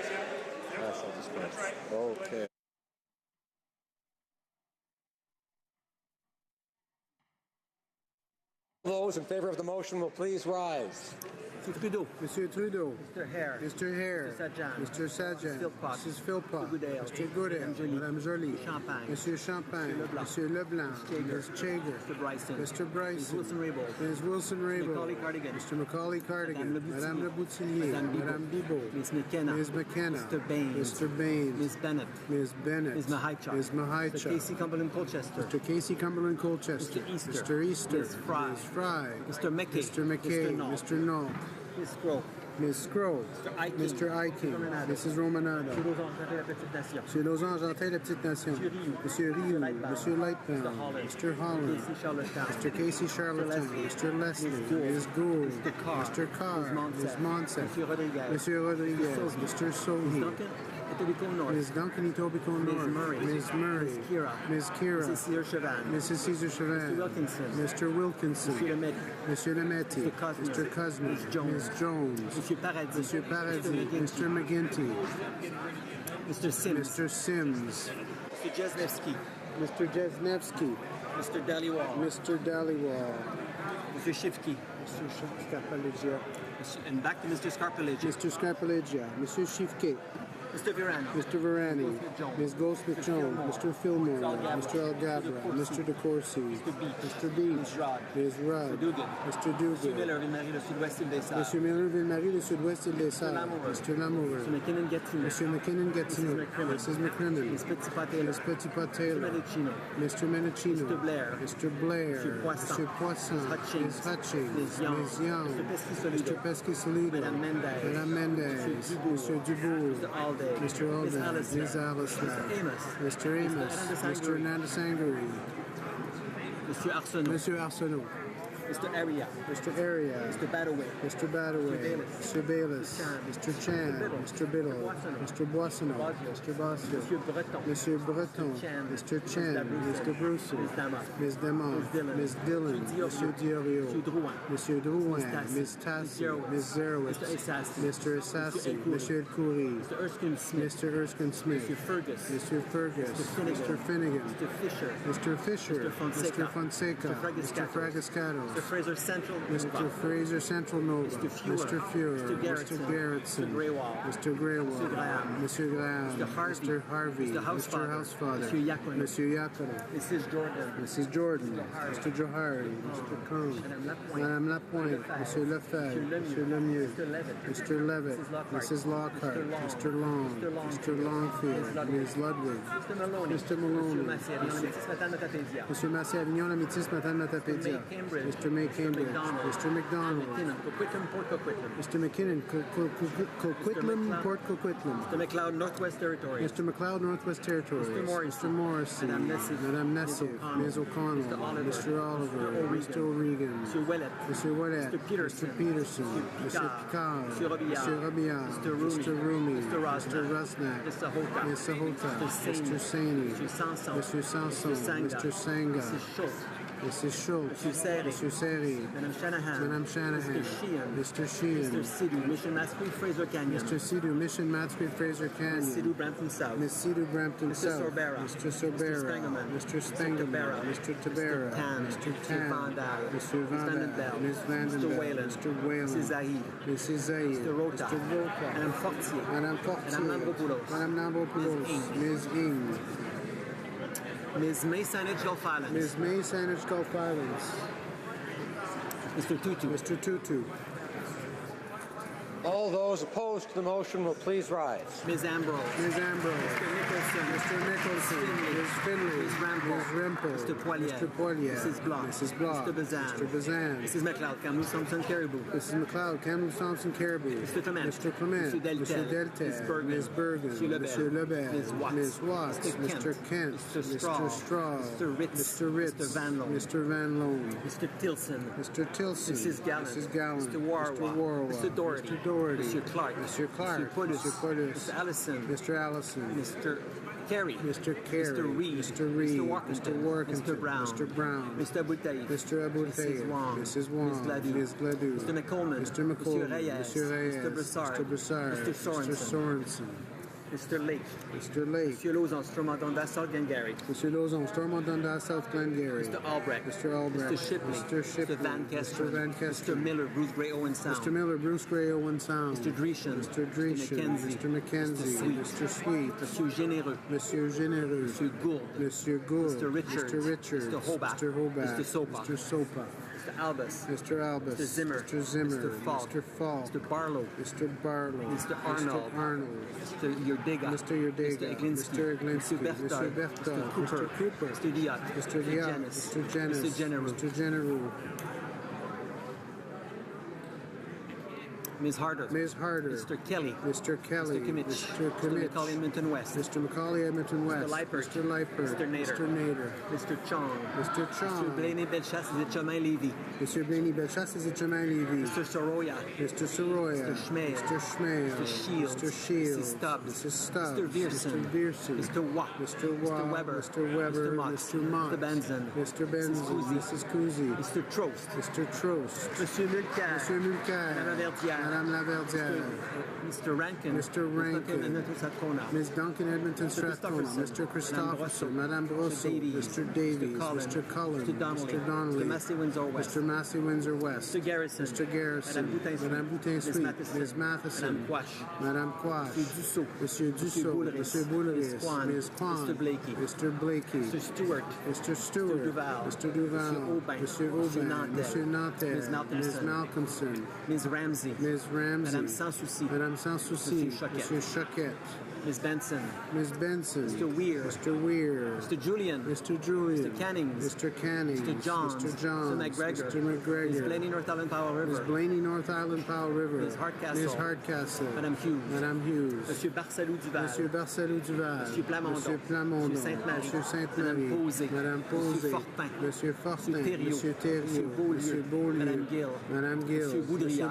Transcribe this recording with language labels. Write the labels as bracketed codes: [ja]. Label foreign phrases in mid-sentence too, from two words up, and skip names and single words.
[en] Yes, I'll dispense. Okay. Those in favor of the motion will please rise. Trudeau. Monsieur Trudeau. Mr. Hare. Mr. Hare. Mr. Sajan. Mrs. Philpott. Mr. Goodale. Madame Joly. Monsieur Champagne. Monsieur Leblanc. Ms. Chager. Mr. Bryson. Ms. Wilson-Raybould. Mr. Macaulay Cardigan. Madame Le Boutillier. Madame Bibeau. Ms. McKenna. Mr. Baines. Ms. Bennett. Ms. Mahichuk. Mr. Casey Cumberland Colchester. Mr. Casey Cumberland Colchester. Mr. Easter. Ms. Fry. Mr. McKay. Mr. Knoll. Ms. Scroll. Ms. Scroll. Mr. Iking. Mrs. Romanado. Monsieur Lausange, en tête de la petite nation. Monsieur Rioux. Monsieur Lightbound. Mr. Holland. Mr. Casey Charlatan. Mr. Leslie. Ms. Gould. Mr. Carr. Ms. Monsef. Monsieur Rodriguez. Mr. Sohi. Ms. Duncan Etobicoke North. Ms. Murray. Ms. Kira. Mrs. Caesar Chavan. Mr. Wilkinson. Monsieur Lametti. Mr. Cosme. Ms. Jones. Monsieur Paradis. Mr. McGinty. Mr. Sims. Mr. Sims. Mr. Jesnevsky. Mr. Jesnevsky. Mr. Dhaliwal. Mr. Dhaliwal. Mr. Shifky. Mr. Scarpaleggia. And back to Mr. Scarpaleggia. Mr. Scarpaleggia. Mr. Shifke. Mr. Virani. Mr. Virani. Ms. Goldsmith-Jones. Mr. Fillmore. Mr. Algabra. Mr. DeCourcy. Mr. Beach. Ms. Rudd. Mr. Dugan. Monsieur Miller-Ville-Marie, le sud-ouest île des Sables. Monsieur Miller-Ville-Marie, le sud-ouest île des Sables. Mr. Lamoureux. Monsieur McKinnon-Gatineau. Monsieur McKinnon-Gatineau. Mrs. McCrimmon. Ms. Petitpas-Taylor. Ms. Petitpas-Taylor. Mr. Menachino. Mr. Blair. Mr. Blair. Monsieur Poisson. Mr. Poisson. Ms. Hutchings. Ms. Young. Mr. Pesky-Solido. Madame Mendez. Madame Mendez. Mr. Dubourg. Mr. Alden. Ms. Alistair. Mr. Amos. Mr. Hernandez Sangari. Monsieur Arsenault. Monsieur Arsenault. Mr. Aria. Mr. Aria. Mr. Badaway. Mr. Badaway. Mr. Bayless. Mr. Chan. Mr. Biddle. Mr. Boissonneau. Mr. Bossio. Monsieur Breton. Mr. Chen. Mr. Bruce. Ms. Damon. Ms. Dillon. Monsieur Diorio. Monsieur Drouin. Ms. Tassi. Ms. Zerowitz. Mr. Assassi. Monsieur Khoury. Mr. Erskine Smith. Mr. Fergus. Mr. Finnegan. Mr. Fisher. Mr. Fonseca. Mr. Fragascato. Mr. Fraser Central. Mr. Fraser Central Nova. Mr. Fuhrer. Mr. Garrettson. Mr. Graywall. Mr. Graham. Mr. Harvey. Mr. Housefather. Mr. Yakara. Mrs. Jordan. Mrs. Jordan. Mr. Johari. Mr. Cohn. Madame Lapointe. Mr. Lefebvre. Mr. Lemieux. Mr. Levitt. Mrs. Lockhart. Mr. Long. Mr. Longfield. Ms. Ludwig. Mr. Maloney. Mr. Massé Avignon, la métisse, Madame Matapédia. Mr. May Cambridge. Mr. McDonald. Mr. McKinnon, Coquitlam, Port Coquitlam. Mr. McLeod, Northwest Territory. Mr. McLeod, Northwest Territories. Mr. Morrissey. Madame Nessif. Ms. O'Connell. Mr. Oliver. Mr. O'Regan. Mr. Willett. Mr. Willett. Mr. Peterson. Mr. Peterson. Mr. Picard. Mr. Robillard. Mr. Rumi. Mr. Rusnak. Mr. Hota. Mr. Hota. Mr. Saini. Mr. Sanson. Mr. Sanga. Mrs. Schultz. Mr. Seri. Madame Shanahan. Madame Shanahan. Mr. Mr. Sheehan. Mr. Sidhu, Mission Matsqui, Fraser Canyon. Mr. Sidhu, Mission Matsqui, Fraser Canyon. Ms. Sidhu, Brampton South. Ms. Sidhu, Brampton Mr. South. Sorbera. Mr. Sorbera. Mr. Mr. Spengeman. Mr. Tabera. Mr. Tan. Mr. Vandal. Ms. Vandenberg. Mr. Whalen. Mrs. Zahid. Mrs. Zahid. Mr. Rota. Mr. Rota. Madame Fortier. Madame Fortier. Madame Nambopoulos. Madame Nambopoulos. Ms. Ing. Ms. May Saanich, Gulf Islands. Ms. May Saanich, Gulf Islands. Mr. Tutu. Mr. Tutu. All those opposed to the motion will please rise. Ms. Ambrose. Ms. Ambrose. Mr. Nicholson. Mr. Nicholson. Ms. Finley. Ms. Rample. Ms. Rimple. Mr. Poilier. Mr. Poilier. Mrs. Block. Mrs. Block. Mr. Bazan. Mr. Bazan. Mrs. McLeod, Kamloops Thompson Caribou. Mrs. McLeod, Kamloops Thompson Caribou. Mr. Clement. Mr. Clement. Mr. Deltel. Mr. Deltel. Ms. Bergen. Ms. Bergen. Monsieur Lebel. Ms. Lebel. Ms. Watts. Mr. Kent. Mr. Straw. Mr. Ritz. Mr. Ritz. Mr. Van Loan. Mr. Van Loan. Mr. Tilson. Mr. Tilson. Mrs. Gallant. Mrs. Gallant. Mr. Warwa. Mr. Warwa. Mr. Doherty. Mr. Doherty. Mr. Clark. Mr. Clark. Mr. Puddis. Mr. Puddis. Mr. Allison. Mr. Allison. Mr. Carey. Mr. Carey. Mr. Reid. Mr. Reid. Mr. Workington. Mr. Workington. Mr. Brown. Mr. Brown. Mr. Abultaïf. Mr. Abultaïf. Mrs. Wong. Mrs. Wong. Ms. Gladue. Ms. Gladue. Mr. McColeman. Mr. McColeman. Mr. Reyes. Mr. Reyes. Mr. Broussard. Mr. Broussard. Mr. Sorensen. Mr. Sorensen. Mr. Lake. Mr. Lake. Monsieur Lauzon, Stormont-Dundas, South Glengarry. Mr. Lauzon, Stormont-Dundas, South Glengarry. Mr. Albrecht. Mr. Albrecht. Mr. Shipley. Mr. Shipley. Mr. Van Kesteren. Mr. Van Kesteren. Mr. Miller, Bruce Gray, Owen Sound. Mr. Miller, Bruce Gray, Owen Sound. Mr. Dreeshen. Mr. Dreeshen. Mr. McKenzie. Mr. Sweet. Monsieur Généreux. Monsieur Généreux. Monsieur Gould. Monsieur Gould. Mr. Richards. Mr. Richards. Mr. Hobart. Mr. Hobart. Mr. Sopa. Mr. Sopa. Mr. Albus. Mr. Albus. Mr. Zimmer. Mr. Zimmer. Mr. Falk. Mr. Falk. Mr. Barlow. Mr. Barlow. Mr. Arnold. Mr. Arnold. Mr. Yurdega. Mr. Yurdega. Mr. Eglinski. Mr. Eglinski. Mr. Berthold. Mr. Berthold. Mr. Cooper. Mr. Cooper. Mr. Diot. Mr. Diot. Janis. Mr. Janis. Mr. General. Mr. General. Ms. Harder. Ms. Harder. Mr. Kelly. Mr. Kelly. Mr. Kimmich. Mr. Mr. Kimmich. Macaulay Edmonton West. Mr. Macaulay Edmonton West. Mr. Leipert. Mr. Leipert. Mr. Nader. Mr. Nader. Mr. Chong. Mr. Chong. Mr. Blaney Belchasse et Chemin Lévy. Mr. Blaney Belchasse et Chemin Lévy. Mr. Soroya. Mr. Soroya. Mr. Schmale. Mr. Schmale. Mr. Shields. Mr. Shields. Mrs. Stubbs. Mrs. Stubbs. Mr. Viersen. Mr. Viersen. Mr. Watt. Mr. Watt. Mr. Weber. Mr. Weber. Mr. Mott. Mr. Mott. Mr. Benson. Mr. Benson. Mrs. Cousy. Mrs. Cousy. Mr. Trost. Mr. Trost. Monsieur Mulcair. Monsieur Mulcair. Madame Laverdière. Madame Laverdière. Mr. Rankin. Mr. Rankin. Ms. Duncan Edmonton Strathcona. Mr. Christopherson. Madame Brosso. Mr. Davies. Mr. Cullen. Mr. Donnelly. Mr. Donnelly. Mr. Massey Windsor West. Mr. Massey Windsor West. Mr. Garrison. Mr. Garrison. Madame Boutin Madame Sweet. Boutin Ms. Sweet. Ms. Matheson. Madame Quash. Madame Quash. Monsieur Dussault. Monsieur Dussault. Boulris. Monsieur Boulris. Ms. Kwan. Ms. Kwan. Mr. Blakey. Mr. Blakey. Mr. Stewart. Mr. Stewart. Mr. Duval. Mr. Duval. Monsieur Aubin. Monsieur Monsieur Aubin. Nantel. Monsieur Nantel. Ms. Malcolmson. Ms. Malcolmson. Ms. Ramsey. Ms. Ramsey. Madame Sans Souci. Madame Sans Souci. Monsieur Choquette. Monsieur Choquette. Ms. Benson. Ms. Benson. Mr. Weir. Mr. Weir. Mr. Julian. Mr. Julian. Mr. Cannings. Mr. Cannings. Mr. Johns. Mr. Johns. Mr. McGregor. Mr. McGregor. Ms. Blaney, North Island, Powell River. Ms. Blaney, North Island, Powell River. Ms. Hardcastle. Ms. Hardcastle. Madame Hughes. Madame Hughes. Monsieur Barcelou Duval. Monsieur Barcelou Duval. Monsieur Plamondon. Monsieur Plamondon. Monsieur Sainte-Marie. Monsieur Sainte-Marie. Madame Posé. Madame Posé. Monsieur Fortin. Monsieur Fortin. Monsieur Thériault. Monsieur Thériault. Monsieur Beaulieu. Monsieur Beaulieu. Madame Gill. Madame Gill. Monsieur Boudria.